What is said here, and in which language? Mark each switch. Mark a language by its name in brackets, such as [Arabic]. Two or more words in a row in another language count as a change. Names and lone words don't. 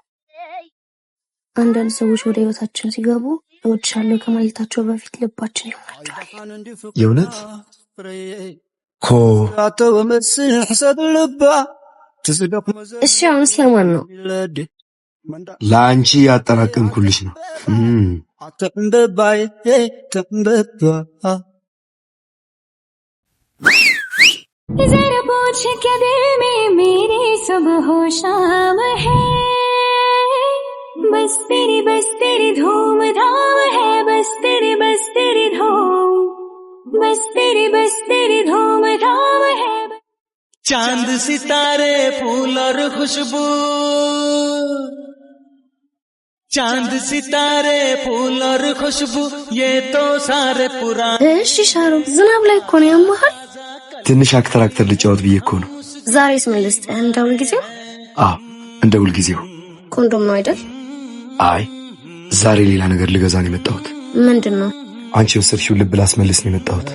[Amharic] አንዳንድ ሰዎች ወደ ህይወታችን ሲገቡ እወድሻለሁ ከማለታቸው በፊት ልባችን ይሆናቸዋል። የእውነት ኮ እሺ፣ አሁን ስለማን ነው? ለአንቺ ያጠራቀምኩልሽ ነው። [Hindi] जरा पूछ के दिल में मेरे सुबह हो शाम है, बस तेरी धूम धाम है, बस तेरी धूम, बस तेरी धूम धाम है। चांद सितारे फूल और खुशबू, चांद सितारे फूल और खुशबू, ये तो सारे पुराने। [Amharic] እሺ ሻሮ፣ ዝናብ ላይ እኮ ነው ያመሃል። ትንሽ አክተር ልጫወት ብዬ እኮ ነው። ዛሬስ ምን ልስጥህ? እንደ ሁልጊዜው? አዎ እንደ ሁልጊዜው። ኮንዶም ነው አይደል? አይ ዛሬ ሌላ ነገር ልገዛ ነው የመጣሁት። ምንድን ነው? አንቺ የወሰድሽው ልብ ላስመልስ ነው የመጣሁት።